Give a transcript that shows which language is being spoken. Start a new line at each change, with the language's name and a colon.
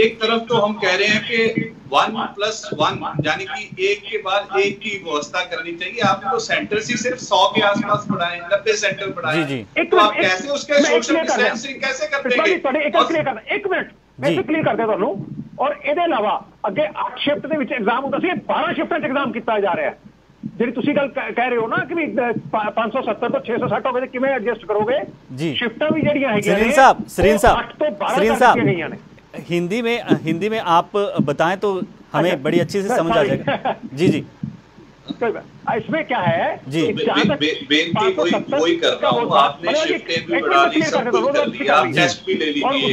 Hindi: एक तरफ तो हम कह रहे हैं कि 1+1 यानी कि एक के बाद एक की व्यवस्था करनी चाहिए। आपने तो सेंटर ही सिर्फ 100 के आसपास बढ़ाए, 90 सेंटर बढ़ाए, तो आप कैसे उसके सोशल डिस्टेंसिंग कैसे कर देंगे? एक मिनट मैं क्लियर कर देता हूं।
Punjabi: और ਇਹਦੇ ਇਲਾਵਾ ਅੱਗੇ 8 ਸ਼ਿਫਟ ਦੇ ਵਿੱਚ ਐਗਜ਼ਾਮ ਹੁੰਦਾ ਸੀ, 12 ਸ਼ਿਫਟਾਂ 'ਚ ਐਗਜ਼ਾਮ ਕੀਤਾ ਜਾ ਰਿਹਾ ਹੈ। ਜਿਹੜੀ ਤੁਸੀਂ ਗੱਲ ਕਹਿ ਰਹੇ ਹੋ ਨਾ ਕਿ ਵੀ 570 ਤੋਂ 660 ਹੋ ਗਏ, ਕਿਵੇਂ ਐਡਜਸਟ ਕਰੋਗੇ? ਸ਼ਿਫਟਾਂ ਵੀ ਜਿਹੜੀਆਂ ਹੈਗੀਆਂ ਨੇ,
Hindi: सरीन साहब
Punjabi: गईਆਂ ਨੇ।
Hindi: हिंदी में आप बताएं तो हमें बड़ी अच्छी से समझ आ जाएगा। जी, जी, इसमें क्या है जी बेनती वही कर रहा हूँ, आपने शिफ्टें भी बढ़ा ली, सब कुछ कर लिया, आप टेस्ट भी ले लीजिए।